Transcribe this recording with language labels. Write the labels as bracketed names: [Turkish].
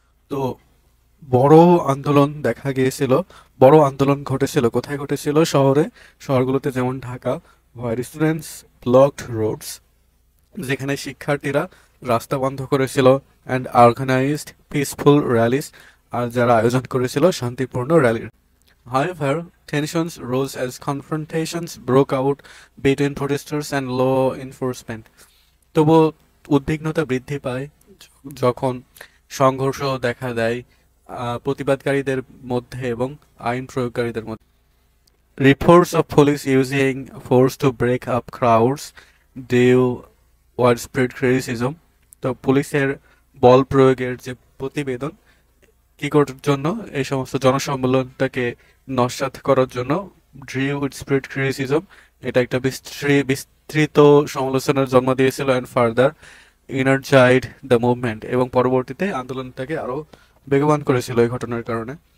[Bangla] তো বড় আন্দোলন দেখা গিয়েছিল, বড় আন্দোলন ঘটেছিল কোথায় ঘটেছিল? শহরগুলোতে, যেমন ঢাকা। [English] where students blocked roads, [Bangla] যেখানে শিক্ষার্থীরা রাস্তা বন্ধ করেছিল, [English] and organised peaceful rallies, [Bangla] আর যারা আয়োজন করেছিল শান্তিপূর্ণ র্যালির। [English] However, tensions rose as confrontations broke out between protesters and law enforcement. [Bangla] তবুও উদ্বিগ্নতা বৃদ্ধি পায় যখন সংঘর্ষ দেখা দেয় প্রতিবাদকারীদের মধ্যে এবং আইন প্রয়োগকারীদের মধ্যে। [English] Reports of police using force to break up crowds due widespread criticism. [Bangla] তো পুলিশের বল প্রয়োগের যে প্রতিবেদন, কি করার জন্য? এই সমস্ত জনসম্মেলনটাকে নস্যাৎ করার জন্য। [English] drew widespread criticism, [Bangla] এটা একটা বিস্তৃত সমালোচনার জন্ম দিয়েছিল। [English] and further energised the movement, [Bangla] এবং পরবর্তীতে আন্দোলনটাকে আরো বেগবান করেছিল এই ঘটনার কারণে।